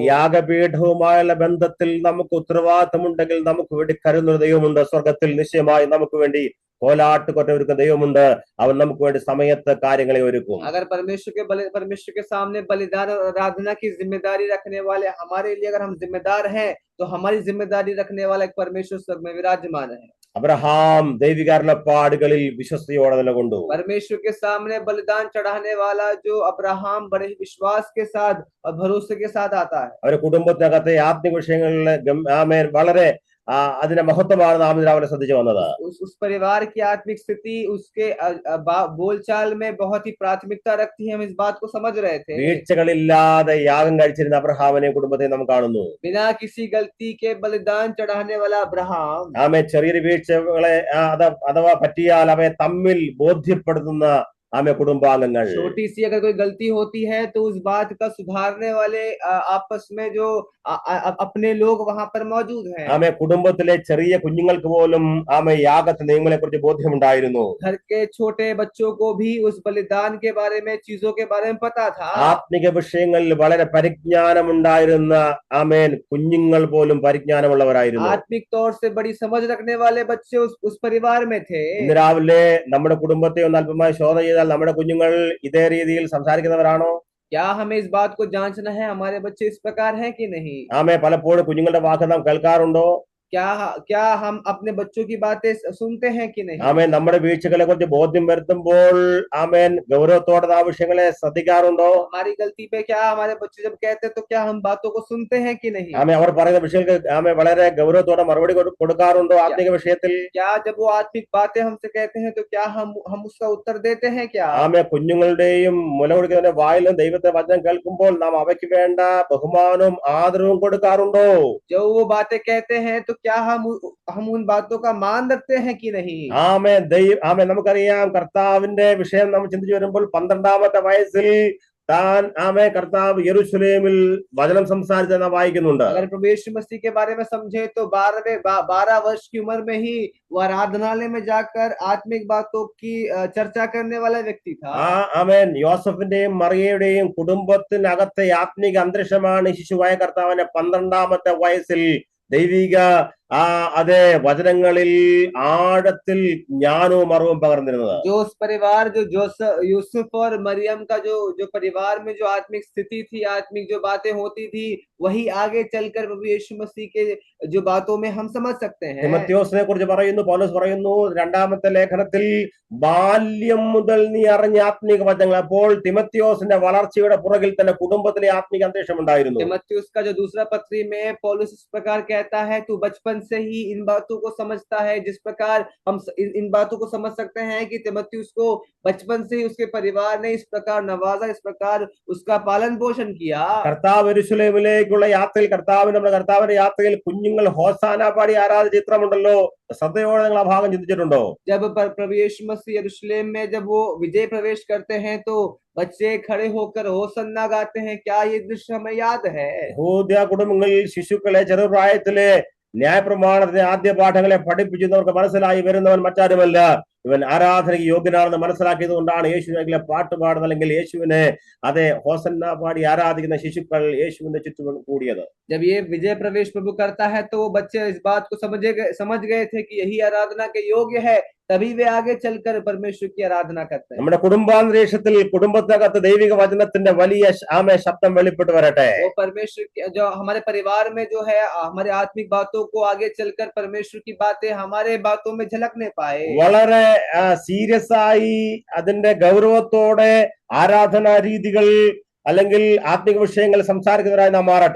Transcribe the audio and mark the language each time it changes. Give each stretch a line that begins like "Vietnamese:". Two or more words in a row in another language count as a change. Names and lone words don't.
Malayalam: യാഗപീഠവുമായുള്ള ബന്ധത്തിൽ നമുക്ക് ഉത്തരവാദിത്തമുണ്ടെങ്കിൽ നമുക്ക് വേണ്ടി കരുതുന്ന ദൈവമുണ്ട്. സ്വർഗത്തിൽ നിശ്ചയമായി നമുക്ക് വേണ്ടി കോലാട്ടുകൊറ്റ ഒരുക്കുന്ന ദൈവമുണ്ട്. അവൻ നമുക്ക് വേണ്ടി സമയത്ത് കാര്യങ്ങളെ ഒരുക്കും.
Hindi: अगर परमेश्वर के सामने बलिदान और आराधना की जिम्मेदारी रखने वाले हमारे लिए अगर हम जिम्मेदार हैं तो हमारी जिम्मेदारी रखने वाला एक परमेश्वर स्वर्ग में विराजमान है.
Malayalam: അബ്രഹാം ദൈവിക അരുളപ്പാടുകളിൽ വിശ്വസ്തയോടെ നിലകൊണ്ടു.
Hindi: परमेश्वर के सामने बलिदान चढ़ाने वाला जो अब्राहम बड़े ही विश्वास के साथ और भरोसे के साथ आता है.
Malayalam: അവരുടെ കുടുംബത്തിനകത്തെ ആത്മിക വിഷയങ്ങളിലെ ആമേൻ വളരെ അതിന്റെ മഹത്വമാണ് നാം രാവിലെ ശ്രദ്ധിച്ചു വന്നത്.
Hindi: उस परिवार की आत्मिक स्थिति उसके बोलचाल में बहुत ही प्राथमिकता रखती है. हम इस बात को समझ रहे थे.
Malayalam: വീഴ്ചകളില്ലാതെ യാഗം കഴിച്ചിരുന്ന അബ്രഹാമിനെ കുടുംബത്തെ നാം കാണുന്നു.
Hindi: बिना किसी गलती के बलिदान चढ़ाने वाला अब्राहम
Malayalam: ആമേ ചെറിയൊരു വീഴ്ചകളെ അഥവാ പറ്റിയാൽ അവയെ തമ്മിൽ ബോധ്യപ്പെടുത്തുന്ന आमे कुटुंबांगങ്ങൾ.
Hindi: छोटी सी अगर कोई गलती होती है तो उस बात का सुधारने वाले आपस में जो अपने लोग वहां पर मौजूद हैं.
Malayalam: ആമേ കുടുംബത്തിലെ ചെറിയ കുഞ്ഞുങ്ങൾക്ക് പോലും ആമേ യാഗത്തെ നിയമങ്ങളെക്കുറിച്ച് ബോധ്യമുണ്ടായിരുന്നു.
Hindi: घर के छोटे बच्चों को भी उस बलिदान के बारे में चीजों के बारे में पता था.
Malayalam: ആത്മിക വിഷയങ്ങളിൽ വളരെ പരിജ്ഞാനമുണ്ടായിരുന്ന ആമേൻ കുഞ്ഞുങ്ങൾ പോലും പരിജ്ഞാനമുള്ളവരായിരുന്നു.
Hindi: आत्मिक तौर से बड़ी समझ रखने वाले बच्चे उस परिवार में थे.
Malayalam: ഇന്ന് രാവിലെ നമ്മുടെ കുടുംബത്തെ ഒന്ന് അല്പമായി ശോധന ചെയ്താൽ നമ്മുടെ കുഞ്ഞുങ്ങൾ ഇതേ രീതിയിൽ സംസാരിക്കുന്നവരാണോ?
Hindi: क्या हमें इस बात को जांचना है हमारे बच्चे इस प्रकार हैं कि नहीं.
Malayalam: ആമേ പലപ്പോഴും കുഞ്ഞുങ്ങളുടെ വാക്ക് നാം കേൾക്കാറുണ്ടോ?
Hindi: क्या हम अपने बच्चों की बातें सुनते हैं कि नहीं.
Malayalam: ആമേൻ നമ്മുടെ വീഴ്ചകളെ കുറിച്ച് ബോധ്യം വരുത്തുമ്പോൾ ആമേൻ ഗൗരവത്തോടെ ആ വിഷയങ്ങളെ ശ്രദ്ധിക്കാറുണ്ടോ?
Hindi: हमारी गलती पे क्या हमारे बच्चे जब कहते हैं तो क्या हम बातों को सुनते हैं कि नहीं.
Malayalam: ആമേ അവർ പറയുന്ന വിഷയങ്ങൾക്ക് ആമേ വളരെ ഗൗരവത്തോടെ മറുപടി കൊടുക്കാറുണ്ടോ ആത്മിക വിഷയത്തിൽ?
Hindi: क्या जब वो आत्मिक बातें हमसे कहते हैं तो क्या हम उसका उत्तर देते हैं क्या.
Malayalam: ആമേ കുഞ്ഞുങ്ങളുടെയും മുലകുടിക്കുന്നതിന്റെ വായിലും ദൈവത്തെ വചനം കേൾക്കുമ്പോൾ നാം അവയ്ക്ക് വേണ്ട ബഹുമാനവും ആദരവും കൊടുക്കാറുണ്ടോ?
Hindi: जो वो बातें कहते हैं तो क्या हम उन बातों का मान रखते हैं कि नहीं.
Malayalam: ആമേ നമുക്കറിയാം കർത്താവിന്റെ വിഷയം നമ്മൾ ചിന്തിച്ചു വരുമ്പോൾ 12ാമത്തെ വയസ്സിൽ താൻ ആമേ കർത്താവ് യെരുശലേമിൽ വചനം സംസാരിച്ചെന്ന് വായിക്കുന്നുണ്ട്.
Hindi: अगर प्रभु यीशु मसीह के बारे में समझे तो 12 वर्ष की उम्र में ही वो आराधनालय में जाकर आत्मिक बातों की चर्चा करने वाला व्यक्ति था.
Malayalam: ആമേൻ യോസഫിന്റെയും മറിയയുടെയും കുടുംബത്തിനകത്തെ ആത്മിക അന്തരീക്ഷമാണ് ശിശുവായ കർത്താവിനെ 12ാമത്തെ വയസ്സിൽ ദൈവിക അതെ വചനങ്ങളിൽ ആഴത്തിൽ ജ്ഞാനവും അറിവും പകർന്നിരുന്നത്.
Hindi: जो उस परिवार जो यूसुफ और मरियम का जो जो परिवार में जो आत्मिक स्थिति थी, आत्मिक जो बातें होती थी, वही आगे चलकर प्रभु यीशु मसीह के जो बातों में हम समझ सकते हैं।
Malayalam: തിമത്യോസിനെ കുറിച്ച് പറയുന്നു, പൗലോസ് പറയുന്നു രണ്ടാമത്തെ ലേഖനത്തിൽ, ബാല്യം മുതൽ നീ അറിഞ്ഞ ആത്മീക വചനങ്ങൾ. അപ്പോൾ തിമത്യോസിന്റെ വളർച്ചയുടെ പുറകിൽ തന്നെ കുടുംബത്തിലെ ആത്മീക അന്തരീക്ഷം ഉണ്ടായിരുന്നു.
Hindi: तिमोथेयुस का जो दूसरा पत्री में पौलुस इस प्रकार कहता है, तू बचपन से ही इन बातों को समझता है। जिस प्रकार हम इन बातों को समझ सकते हैं कि तिमोथेयुस को बचपन से ही उसके परिवार ने इस प्रकार नवाजा, इस प्रकार उसका पालन पोषण किया।
Malayalam: കർത്താവ് യെരൂശലേമിലേക്കുള്ള യാത്രയിൽ, നമ്മുടെ കർത്താവിന്റെ യാത്രയിൽ കുഞ്ഞുങ്ങൾ ഹോസാന പാടി ആരാധന ചിത്രമുണ്ടല്ലോ. ശ്രദ്ധയോടെ നിങ്ങൾ ആ ഭാഗം ചിന്തിച്ചിട്ടുണ്ടോ?
Hindi: जब प्रभु यीशु मसीह यरूशलेम में जब वो विजय प्रवेश करते हैं तो बच्चे खड़े होकर होसन्ना गाते हैं। क्या ये दृश्य हमें याद है?
Malayalam: യഹൂദ കുടുംബങ്ങളിൽ ശിശുക്കളെ ചെറുപ്രായത്തിലെ ന്യായപ്രമാണത്തിന്റെ ആദ്യ പാഠങ്ങളെ പഠിപ്പിക്കുന്നവർക്ക് മനസ്സിലായി വരുന്നവൻ മറ്റാരുമല്ല, ഇവൻ ആരാധനയ്ക്ക് യോഗ്യനാണെന്ന് മനസ്സിലാക്കിയത് കൊണ്ടാണ് യേശുവിനെ പാട്ട് പാടുന്നത്, അല്ലെങ്കിൽ യേശുവിനെ അതെ ഹോസന്ന പാടി ആരാധിക്കുന്ന ശിശുക്കൾ യേശുവിന്റെ ചുറ്റും കൂടിയത്.
Hindi: जब ये विजय प्रवेश प्रभु करता है तो वो बच्चे इस बात को समझ गए थे कि यही आराधना के योग्य है, तभी वे आगे चलकर परमेश्वर की आराधना करते हैं।
Malayalam: നമ്മുടെ കുടുംബാന്തരീക്ഷത്തിൽ കുടുംബത്തിനകത്ത് ദൈവിക വചനത്തിന്റെ വലിയ ശബ്ദം വെളിപ്പെട്ട് വരട്ടെ.
Hindi: वो परमेश्वर जो हमारे परिवार में जो है, हमारे आत्मिक बातों को आगे चलकर परमेश्वर की बातें हमारे बातों में झलकने पाए।
Malayalam: വളരെ സീരിയസ് ആയി അതിന്റെ ഗൗരവത്തോടെ ആരാധനാ രീതികൾ അല്ലെങ്കിൽ ആത്മിക വിഷയങ്ങൾ സംസാരിക്കുന്നവരായി നാം മാറട്ടെ.